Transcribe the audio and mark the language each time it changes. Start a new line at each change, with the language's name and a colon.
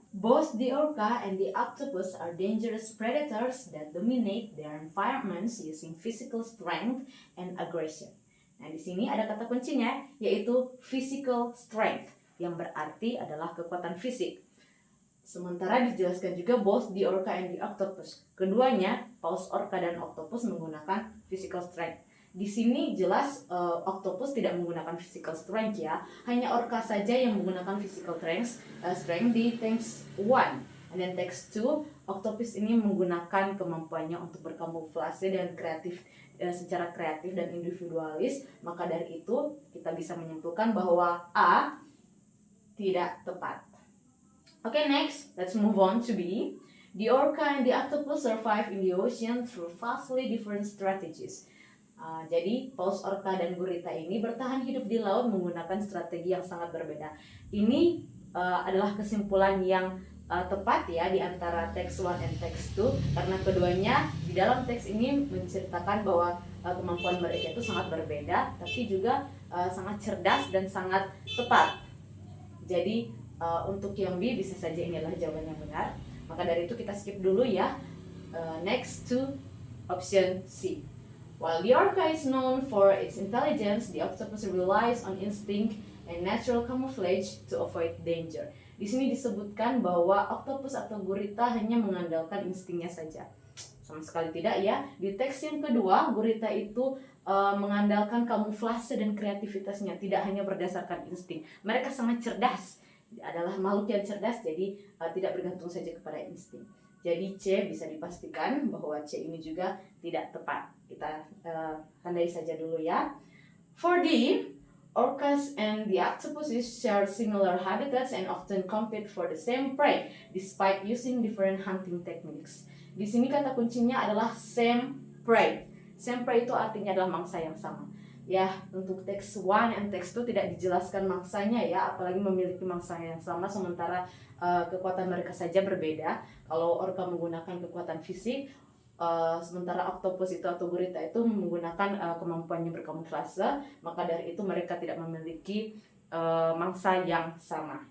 English: Both the orca and the octopus are dangerous predators that dominate their environments using physical strength and aggression.
Indonesian: Nah, di sini ada kata kuncinya, yaitu physical strength, yang berarti adalah kekuatan fisik. Sementara dijelaskan juga
English: both the orca and the octopus.
Indonesian: Keduanya, paus orca dan octopus menggunakan physical strength. Di sini jelas octopus tidak menggunakan physical strength ya. Hanya orca saja yang menggunakan physical strength di teks 1.
English: And then
Indonesian: teks 2, octopus ini menggunakan kemampuannya untuk berkamuflase dan kreatif, secara kreatif dan individualis. Maka dari itu kita bisa menyimpulkan bahwa A tidak tepat.
English: Okay, next, let's move on to B. The orca and the octopus survive in the ocean through vastly different strategies.
Indonesian: Jadi, paus orca dan gurita ini bertahan hidup di laut menggunakan strategi yang sangat berbeda. Ini adalah kesimpulan yang tepat ya di antara teks 1 dan teks 2, karena keduanya di dalam teks ini menceritakan bahwa kemampuan mereka itu sangat berbeda, tapi juga sangat cerdas dan sangat tepat. Jadi, untuk yang B bisa saja ini adalah jawaban yang benar. Maka dari itu kita skip dulu ya.
English: Next to option C. While the orca is known for its intelligence, the octopus relies on instinct and natural camouflage to avoid danger.
Indonesian: Di sini disebutkan bahwa octopus atau gurita hanya mengandalkan instingnya saja. Sama sekali tidak ya. Di teks yang kedua, gurita itu mengandalkan kamuflase dan kreativitasnya, tidak hanya berdasarkan insting. Mereka sangat cerdas, adalah makhluk yang cerdas, jadi tidak bergantung saja kepada insting. Jadi C bisa dipastikan bahwa C ini juga tidak tepat. Kita tandai saja dulu ya.
English: For D, orcas and the octopuses share similar habitats and often compete for the same prey despite using different hunting techniques.
Indonesian: Di sini kata kuncinya adalah same prey. Same prey itu artinya adalah mangsa yang sama. Ya, untuk teks 1 and teks 2 tidak dijelaskan mangsanya ya, apalagi memiliki mangsa yang sama sementara kekuatan mereka saja berbeda. Kalau orca menggunakan kekuatan fisik, sementara octopus itu atau gurita itu menggunakan kemampuannya berkamuflase, maka dari itu mereka tidak memiliki mangsa yang sama.